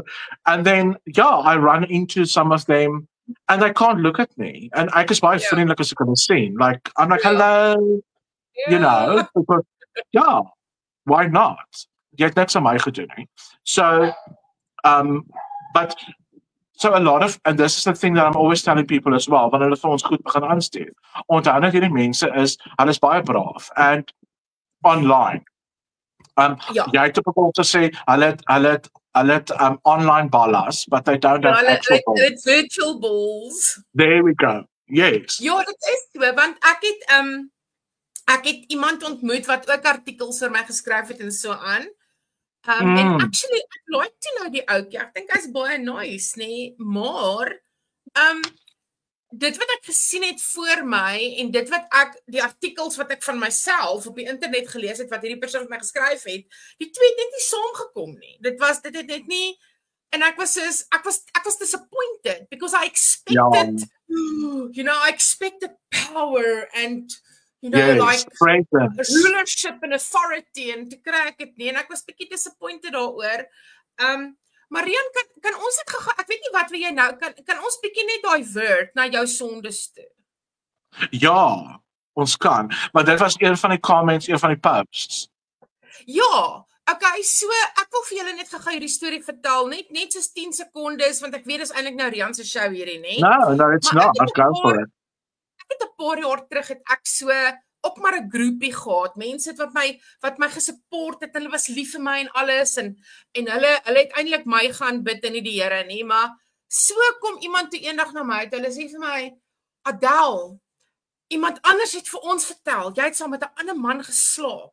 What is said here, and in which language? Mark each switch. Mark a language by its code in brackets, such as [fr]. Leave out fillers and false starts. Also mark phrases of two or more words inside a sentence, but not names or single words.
[en] And then I run into some of them and they can't look at me. [af] And ek is baie vriendelik as ek hulle sien. [en] Like I'm like, hello, you know, because, why not? [af] Jy het niks aan my gedoen nie. [en] So but so a lot of, and this is the thing that I'm always telling people as well, [af] wanneer hulle vir ons goed begin aanstuur. Onthou dat hierdie mense hulle is baie braaf and online. Jy het op 'n punt te sê hulle hulle het online ballas, [en] but they don't have actual balls. [af] Hulle het virtual balls. [en] There we go. Yes. [af] Ja, dit is so, want ek het iemand ontmoet wat ook artikels vir my geskryf het en so aan. En actually, ek [en] like to know [af] die ouetjie. Ek dink hy's baie nice, nee, maar dit wat ek gesien het voor my en dit wat die artikels wat ek van myself op die internet gelees het wat hierdie persoon vir my geskryf het, die twee het net nie saamgekom nie. Dit het net nie, en ek was disappointed [en] because I expected, I expected power and like rulership and authority [af] en te kry ek het nie, en ek was bietjie disappointed daaroor. Marian, kan ons dit ek weet nie wat wil jy nou, kan ons bietjie net divert na jou sondes toe? Ja, ons kan, maar dit was een van die comments, een van die posts. Ja, okay, so ek wil vir julle net gou hierdie storie vertel, net soos 10 sekondes, want ek weet dis eintlik nou Rian se show hierdie, nee? [en] No, it's not, I'll go for it. [af] Ek het 'n paar jaar terug het ek so ook maar 'n groepie gehad. Mense wat my gesupport het. Hulle was lief vir my en alles en hulle het eintlik my gaan bid in die Here nie, maar so kom iemand toe eendag na my, hulle sê vir my, Adele, iemand anders het vir ons vertel, jy het saam met 'n ander man geslaap.